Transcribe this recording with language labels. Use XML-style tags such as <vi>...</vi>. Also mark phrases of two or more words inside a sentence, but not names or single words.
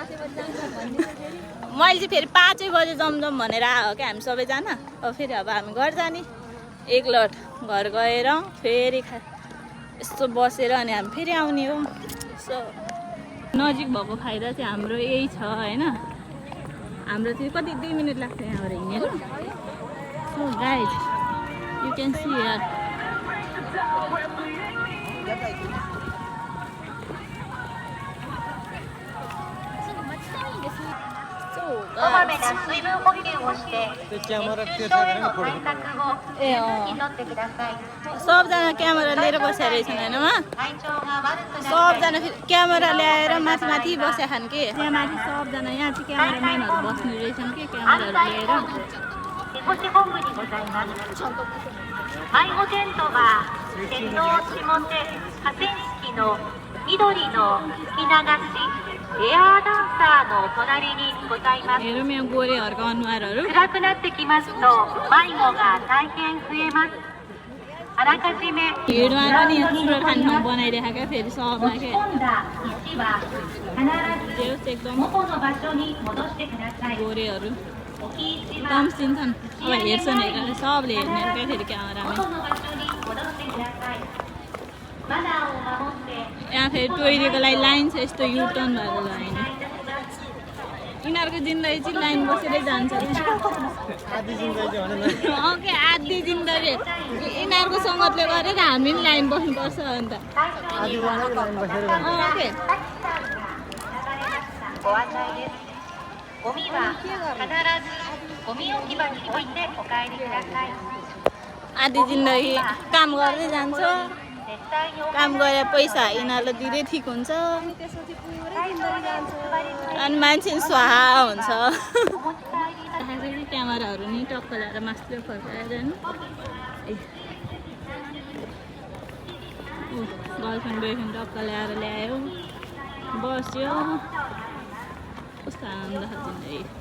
<ne>मैले चाहिँ फेरि 5 बजे जमजम भनेर आएको क्या हामी सबैजना अब फेरि अब हामी घर जाने एक लट घर गएर फेरि यस्तो बसेर अनि हामी फेरि आउने हो सो नजिक भएको फाइदा चाहिँ हाम्रो यही छ होइन हाम्रो चाहिँ कति 2 मिनट लाग्छ यहाँबाट हिँडेर</ne> <en>so guys you can see here</en> <ja>こまめな水分補給をして熱中症への対策を十分にとってください。</ja> <ne>सबजना क्यामेरा लिएर बसेर रहेछन् होइन</ne> <ja>体調が悪くなって</ja> <ne>सबजना फेरि क्यामेरा ल्याएर माथि माथि बसेका छन् कि त्यहाँ माथि सबजना यहाँ चाहिँ क्यामेराम्यानहरू बस्ने रहेछन् कि क्यामेराहरू लिएर</ne> <ja>手越し本部にございます。迷子テントは鉄道下手河川敷の緑の吹き流しエアーダンサーの隣にございます。</ja> <ne>हेरौँ यहाँ गोरेहरूको अनुहारहरू</ne> <ja>暗くなってきますと迷子が大変増えます。あらかじめ</ja> <ne>भिडमा पनि यहाँ थुप्रो खाने ठाउँ बनाइरहेको क्या फेरि सबमा</ne> <ja>持ち</ja> <ne>के</ne> <ja>込んだ石は必ず</ja> <ne>त्यो एकदम</ne> <ja>元の場所に戻してください。</ja> <ne>गोरेहरू</ne> <ja>置き石は</ja> <ne>तम्सिन्छन् अब हेर्छन् हेरेर सबले हेर्ने हो क्या फेरि क्यामेरामा</ne> <ja>元の場所に戻してください。マナーを守って</ja> <ne>यहाँ फेरि टोइलेटको लागि लाइन छ यस्तो युटर्न भएर लाइन यिनीहरूको जिन्दगी चाहिँ लाइन बसेरै जान्छ आधी जिन्दगी भने ओके आधी जिन्दगी यिनीहरूको सङ्गतले गरेर हामी पनि लाइन बस्नुपर्छ अन्त आधी जनाको लाइन बसेर ओके</ne> <ja>ご案内です。ゴミは必ずゴミ置き場に置いてお帰りください。</ja> <ne>आधी जिन्दगी काम गर्दै जान्छ</ne> <ja>絶対にお</ja> <ne>काम गरेर पैसा यिनीहरूलाई दिँदै ठिक हुन्छ अनि मान्छे नि स्वाहा हुन्छ क्यामेराहरू नि टक्क ल्याएर मास्टर फर्काएर</ne> <en>girlfriend boyfriend</en> <ne>टक्क ल्याएर ल्यायो बस्यो कस्तो आनन्द छ जिन्दगी</ne>